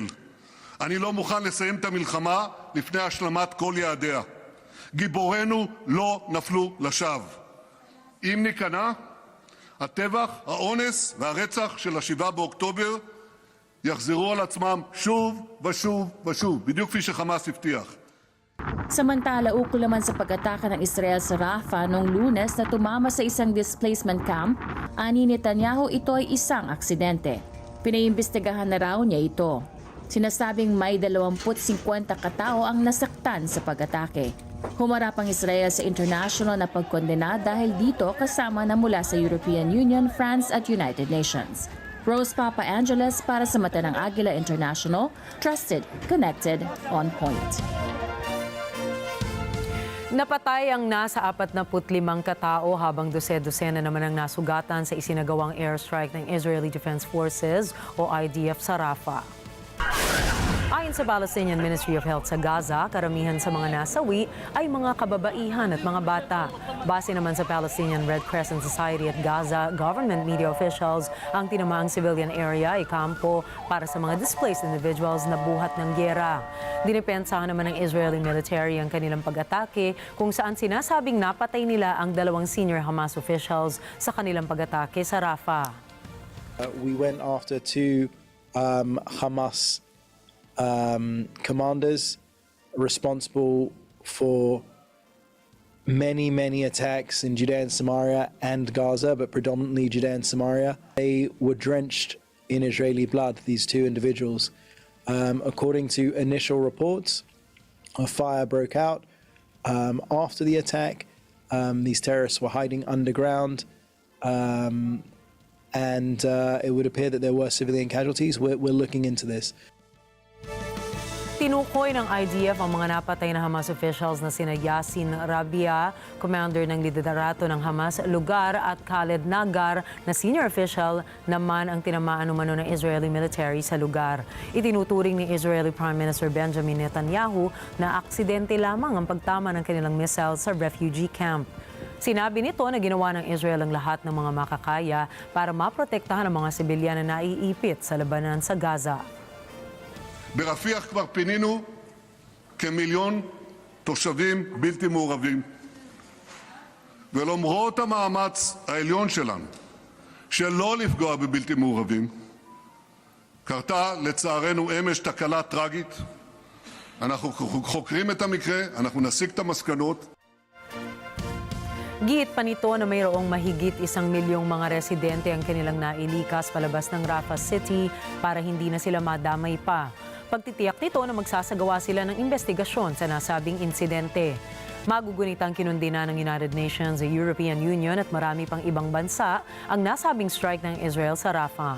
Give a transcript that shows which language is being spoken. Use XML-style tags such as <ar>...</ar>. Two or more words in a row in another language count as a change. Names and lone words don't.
<he>אני לא מוכן לסיים את המלחמה לפני השלמת כל יעדיה. גיבורינו לא נפלו לשווא. אם ניכנע, הטבח, האונס והרצח של 7 באוקטובר יחזרו על עצמם שוב ושוב ושוב, בדיוק כפי שחמאס הבטיח.</he> <tl>Samantala, ukol naman sa pag-ataka ng Israel sa Rafah noong Lunes na tumama sa isang</tl> <en>displacement camp,</en> <tl>ani Netanyahu ito ay isang aksidente. Pinaimbestigahan na raw niya ito. Sinasabing may 20-50 katao ang nasaktan sa pag-atake. Humarap ang Israel sa international na pagkondena dahil dito kasama na mula sa European Union, France at United Nations. Rose Papa Angeles para sa mata ng Agila International,</tl> <en>trusted, connected, on point.</en> <tl>Napatay ang nasa 45 katao habang dose-dosena naman ang nasugatan sa isinagawang airstrike ng Israeli Defense Forces o IDF sa Rafah. Ayon sa Palestinian Ministry of Health sa Gaza, karamihan sa mga nasawi ay mga kababaihan at mga bata. Base naman sa Palestinian Red Crescent Society at Gaza,</tl> <en>government media officials,</en> <tl>ang tinamaang</tl> <en>civilian area</en> <tl>ay kampo para sa mga</tl> <en>displaced individuals</en> <tl>na buhat ng gyera. Dinipensahan naman ng</tl> <en>Israeli military</en> <tl>ang kanilang pag-atake kung saan sinasabing napatay nila ang 2</tl> <en>senior Hamas officials</en> <tl>sa kanilang pag-atake sa Rafah.</tl> <en>We went after 2 Hamas commanders responsible for many attacks in Judea and Samaria and Gaza, but predominantly Judea and Samaria. They were drenched in Israeli blood, these 2 individuals. According to initial reports, a fire broke out after the attack. These terrorists were hiding underground, and it would appear that there were civilian casualties. We're looking into this.</en> <tl>Tinukoy ng IDF ang mga napatay na Hamas officials na sina Yassin Rabia, commander ng liderato ng Hamas lugar, at Khaled Nagar na</tl> <en>senior official</en> <tl>naman ang tinamaan umano ng</tl> <en>Israeli military</en> <tl>sa lugar. Itinuturing ni Israeli Prime Minister Benjamin Netanyahu na aksidente lamang ang pagtama ng kanilang missile sa</tl> <en>refugee camp.</en> <tl>Sinabi nito na ginawa ng Israel ang lahat ng mga makakaya para maprotektahan ang mga sibilyan na naiipit sa labanan sa Gaza.</tl> <he>ברפיח כבר פינינו כמיליון תושבים בלתי מעורבים. ולמרות המאמץ העליון שלנו שלא לפגוע בבלתי מעורבים, קרתה לצערנו אמש תקלה טרגית. אנחנו חוקרים את המקרה, אנחנו נסיק את המסקנות.</he> <tl>Giit pa nito na mayroong mahigit 1 milyong mga residente ang kanilang nailikas palabas ng Rafah City para hindi na sila madamay pa. Pagtitiyak nito na magsasagawa sila ng investigasyon sa nasabing insidente. Magugunitang kinundina ng United Nations, the European Union at marami pang ibang bansa ang nasabing strike ng Israel sa Rafah.</tl>